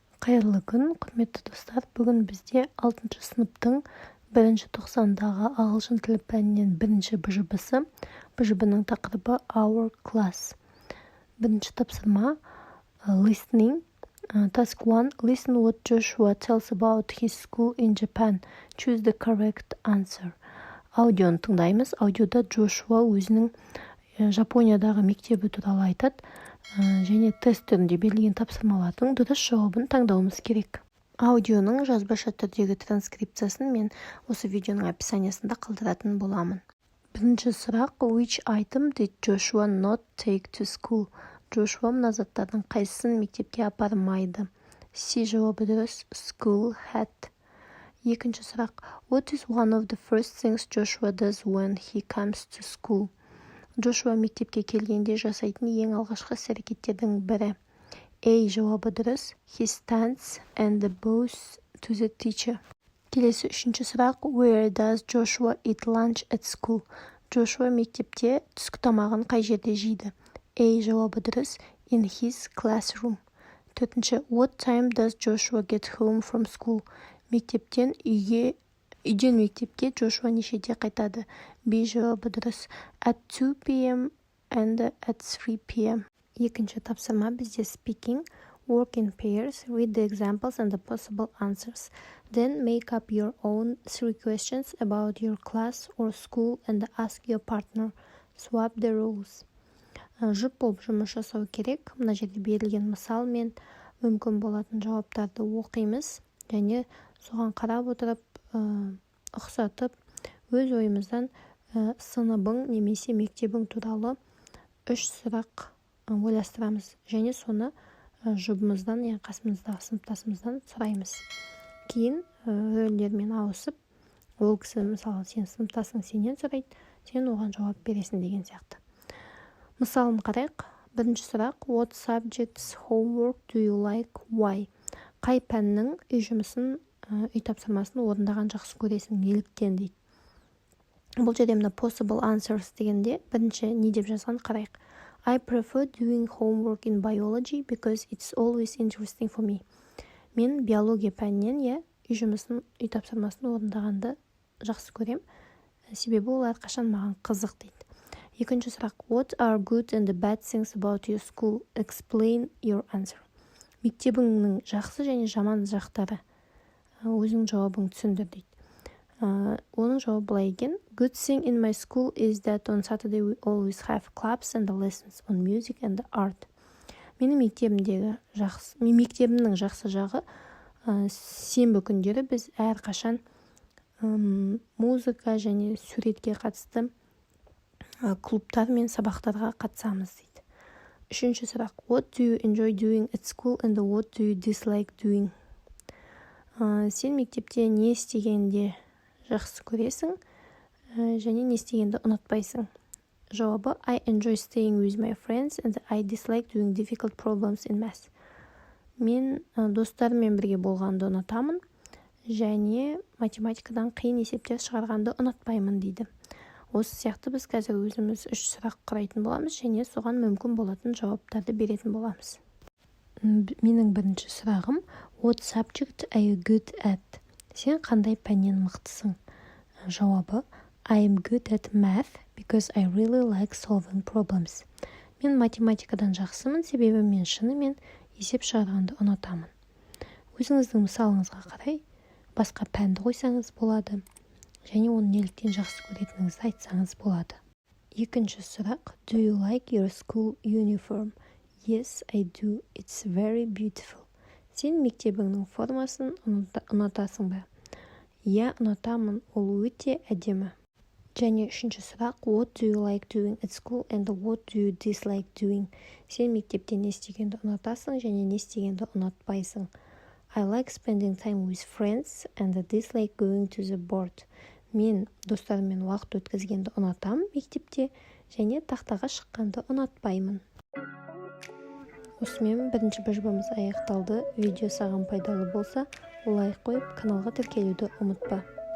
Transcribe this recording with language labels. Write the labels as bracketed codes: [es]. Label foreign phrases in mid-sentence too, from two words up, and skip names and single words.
[kk] Қайырлы күн, құрметті достар. Бүгін бізде 6 сыныптың 1-ші тоқсандағы ағылшын тілі пәнінен 1-ші БЖБ-сы. БЖБ-ның тақырыбы [en] Our Class. [kk] 1-ші тапсырма Listening. [en] Task 1. Listen what Joshua tells about his school in Japan. Choose the correct answer. [kk] Аудионы тыңдаймыз. Аудиода Джошуа өзінің Жапониядағы мектебі туралы айтады, және тест түрінде берілген тапсырмалардың дұрыс жауабын таңдауымыз керек. Аудионың жазбаша түрдегі транскрипциясын мен осы видеоның описаниясында қалдыратын боламын. Бірінші сұрақ: [en] Which item did Joshua not take to school? [kk] Joshua мына заттардың қайсысын мектепке апармайды? C жауабы дұрыс. [en] School hat. [kk] Екінші сұрақ: [en] What is one of the first things Joshua does when he comes to school? [kk] Джошуа мектепке келгенде жасайтын ең алғашқы іс-әрекеттердің бірі. A жауабы дұрыс. [en] He stands and bows to the teacher. [kk] Келесі үшінші сұрақ: [en] Where does Joshua eat lunch at school? [kk] Джошуа мектепте түскі тамағын қай жерде жейді? A жауабы дұрыс. [en] In his classroom. Төртінші: What time does Joshua get home from school? [kk] Үйден мектепке Джошуа нешеде қайтады? B жауабы дұрыс. [en] At 2 p.m. and at 3 p.m. [kk] Екінші тапсырма бізде speaking. [en] Work in pairs. Read the examples and the possible answers. Then make up your own 3 questions about your class or school and ask your partner. Swap the roles. [kk] Жұп болып жұмыс жасау керек. Мына жерде берілген мысал мен мүмкін болатын жауаптарды оқимыз және соған қарап отырып ұқсатып өз ойымыздан сыныбың немесе мектебің туралы 3 сұрақ ойластырамыз және соны жұбымыздан, қасымыздағы сыныптасымыздан сұраймыз. Кейін рөлдермен ауысып, ол кісі мысалы сен сыныптасың сенен сұрайды, сен оған жауап бересің деген сияқты. Мысалын қарайық. Бірінші сұрақ: [en] What subjects homework do you like? Why? [kk] Қай пәннің үй тапсырмасын орындаған жақсы көресің, неліктен дейді. Бұл жерде мына [en] possible answers [kk] дегенде бірінші не деп жазған қарайық. [en] I prefer doing homework in biology because it's always interesting for me. [kk] Мен биология пәнінен үй тапсырмасын орындағанды жақсы көрем, себебі ол әрқашан маған қызық дейді. Екінші сұрақ: [en] What are good and bad things about your school? Explain your answer. [kk] Мектебіңнің жақсы және жаман жақтары. Өзің жауабың түсіндір дейді. Оның жауабы былай екен: [en] Good thing in my school is that on Saturday we always have clubs and lessons on music and art. [kk] Менің мектебімнің жақсы жағы сенбі күндері біз әрқашан музыка және суретке қатысты клубтар мен сабақтарға қатысамыз дейді. Үшінші сұрақ: [en] What do you enjoy doing at school and what do you dislike doing? [kk] Сен мектепте не істегенде жақсы көресің және не істегенді ұнатпайсың? Жауабы: [en] I enjoy staying with my friends and I dislike doing difficult problems in math. [kk] Мен достарыммен бірге болғанды ұнатамын және математикадан қиын есептер шығарғанды ұнатпаймын дейді. Осы сияқты біз қазір өзіміз 3 сұрақ құрайтын боламыз және соған мүмкін болатын жауаптарды беретін боламыз. Менің бірінші сұрағым: [en] What subject are you good at? [kk] Сен қандай пәннен мықтысың? Жауабы: [en] I am good at math because I really like solving problems. [kk] Мен математикадан жақсымын, себебі мен шынымен есеп шығарғанды ұнатамын. Өзіңіздің мысалыңызға қарай басқа пәнді қойсаңыз болады және оны неліктен жақсы көретініңізді айтсаңыз болады. Екінші сұрақ: [en] Do you like your school uniform? Yes, I do. It's very beautiful. [kk] Сен мектебіңнің формасын ұнатасың ба? Иә, ұнатамын, ол өте әдемі. Және үшінші сұрақ: [en] What do you like doing at school and what do you dislike doing? [kk] Сен мектепте не істегенді ұнатасың және не істегенді ұнатпайсың? [en] I like spending time with friends and dislike going to the board. [kk] Мен достарыммен уақыт өткізгенді ұнатамын мектепте және тақтаға шыққанды ұнатпаймын. Осымен бірінші БЖБ-міз аяқталды. Видео саған пайдалы болса, лайк қойып, каналға тіркелуді ұмытпа.